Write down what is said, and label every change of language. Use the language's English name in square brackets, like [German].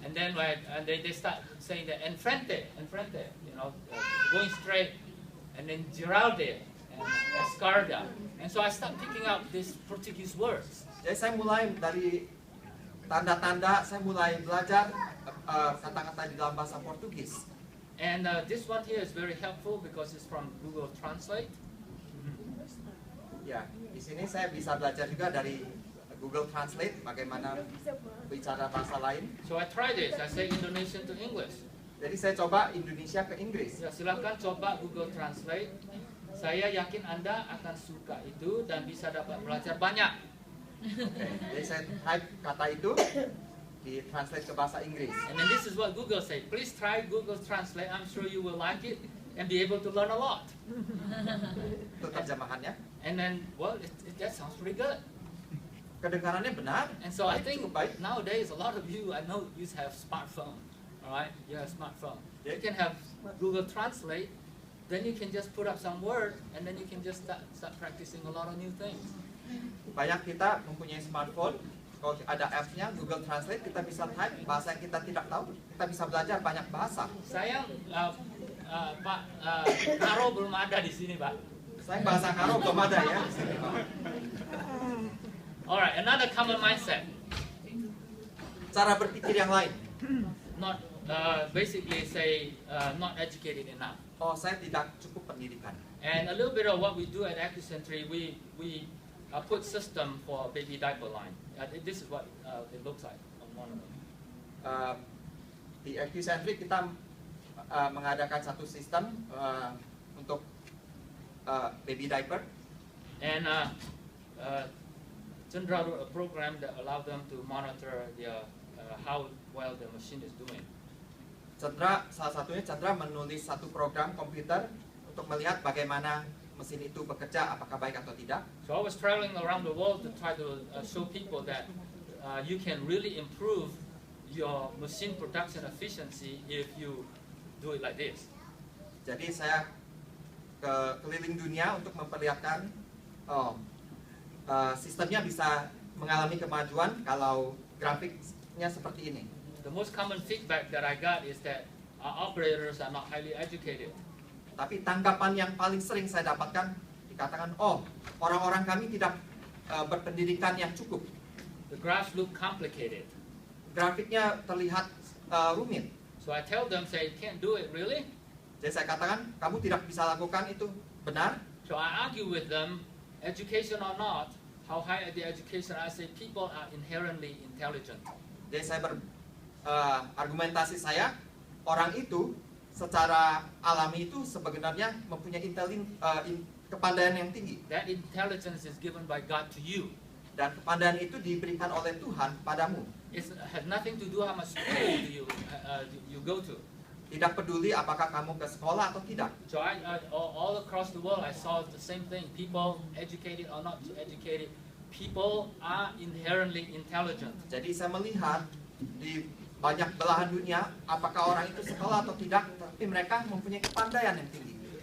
[English] And then they start saying that enfrente, you know, going straight, and then giralde and escarga. And so I start picking up these Portuguese words. [Indonesian] Jadi saya mulai dari tanda-tanda, saya mulai belajar kata-kata di dalam bahasa Portugis. [English] And this one here is very helpful because it's from Google Translate. [Indonesian] Ya, di sini saya bisa belajar juga dari Google Translate bagaimana bicara bahasa lain. [English] So I try this. I say Indonesian to English. [Indonesian] Jadi saya coba Indonesia ke Inggris. Ya, silakan coba Google Translate. Saya yakin Anda akan suka itu dan bisa dapat belajar banyak. Oke, jadi saya type kata itu di translate ke bahasa Inggris. [English] And then this is what Google say. Please try Google Translate. I'm sure you will like it and be able to learn a lot. [Indonesian] Itu terjemahannya. [English] And then, well, that sounds pretty good. [Indonesian] Kedengarannya benar. [English] And so I [Indonesian] Baik, [English] think [Indonesian] cukup baik. [English] nowadays a lot of you, I know you have smartphone, all right? You have smartphone. You Yeah. can have Google Translate, then you can just put up some word, and then you can just start practicing a lot of new things. [Indonesian] Banyak kita mempunyai smartphone. Kalau ada apps-nya Google Translate, kita bisa type bahasa yang kita tidak tahu. Kita bisa belajar banyak bahasa. Sayang, Pak Karo belum ada di sini, Pak. Saya bahasa Karo belum ada ya. [English] Alright, another common mindset. [Indonesian] Cara berpikir yang lain. [English] Not basically say not educated enough. [Indonesian] Oh, saya tidak cukup pendidikan. [English] And a little bit of what we do at AccuCentry, we put system for baby diaper line. This is what it looks like on one of them. [Indonesian] Di AccuCentry kita mengadakan satu sistem untuk baby diaper. [English] And Chandra wrote a program that allowed them to monitor their, how well the machine is doing. [Indonesian] Salah satunya Chandra menulis satu program komputer untuk melihat bagaimana mesin itu bekerja, apakah baik atau tidak. [English] So I was traveling around the world to try to show people that you can really improve your machine production efficiency if you do it like this. [Indonesian] Jadi saya keliling dunia untuk memperlihatkan sistemnya bisa mengalami kemajuan kalau grafiknya seperti ini. [English] The most common feedback that I got is that our operators are not highly educated. [Indonesian] Tapi tanggapan yang paling sering saya dapatkan dikatakan, oh, orang-orang kami tidak berpendidikan yang cukup. [English] The graphs look complicated. [Indonesian] Grafiknya terlihat rumit. [English] So I tell them, say, you can't do it, really? [Indonesian] Jadi saya katakan, kamu tidak bisa lakukan itu, benar? [English] So I argue with them, education or not, how high the education, I say people are inherently intelligent. [Indonesian] Jadi saya argumentasi saya, orang itu secara alami itu sebenarnya mempunyai kepandaian yang tinggi. [English] That intelligence is given by God to you. [Indonesian] Dan kepandaian itu diberikan oleh Tuhan padamu. [English] It has nothing to do how much school you go to. [Indonesian] Tidak peduli apakah kamu ke sekolah atau tidak. [English] So all across the world I saw the same thing. People, educated or not educated, people are inherently intelligent. [Indonesian] Jadi saya melihat di banyak belahan dunia, apakah orang itu sekolah atau tidak, tapi mereka mempunyai kepandaian yang tinggi.